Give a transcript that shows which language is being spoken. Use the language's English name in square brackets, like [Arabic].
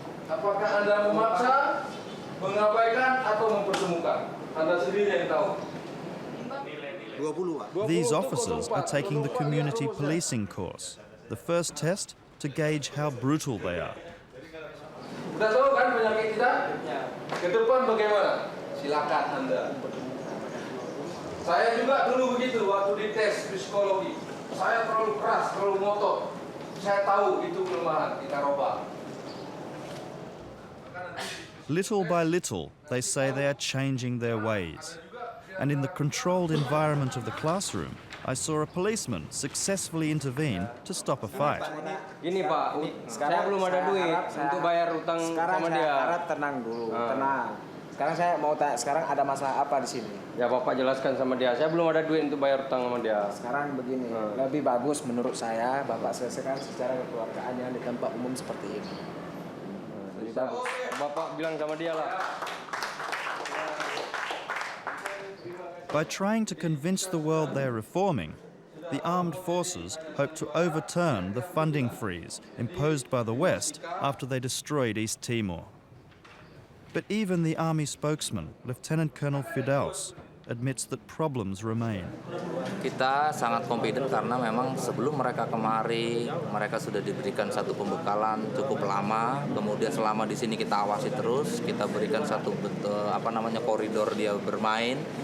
[Indonesian] Apakah Anda memaksa, mengabaikan atau mempertemukan? Anda sendiri yang tahu. [English] These officers are taking the community policing course, the first test to gauge how brutal they are. [Indonesian] Sudah tahu kan penyakit kita? Ke depan bagaimana? Silakan Anda. Saya juga dulu begitu waktu dites psikologi. Saya terlalu keras, terlalu ngotot. Saya tahu itu kelemahan, kita robah. [English] Little by little, they say they are changing their ways. And in the controlled environment of the classroom, I saw a policeman successfully intervene to stop a fight. [Indonesian] Gini Pak, saya belum ada duit untuk bayar utang sama dia. Sekarang tenang dulu, tenang. Sekarang saya mau tanya, sekarang ada masalah apa di sini? Ya Bapak jelaskan sama dia, saya belum ada duit untuk bayar utang sama dia. Sekarang begini, lebih bagus menurut saya Bapak selesaikan secara kekeluargaan yang di tempat umum seperti ini. Lebih bagus. Bapak bilang sama dia lah. [English] By trying to convince the world they're reforming, the armed forces hope to overturn the funding freeze imposed by the West after they destroyed East Timor. But even the army spokesman, Lieutenant Colonel Firdaus, admits that problems remain. [Indonesian] Kita sangat confident karena memang sebelum mereka kemari, mereka sudah diberikan satu pembekalan cukup lama. Kemudian selama di sini kita awasi terus, kita berikan satu koridor dia bermain.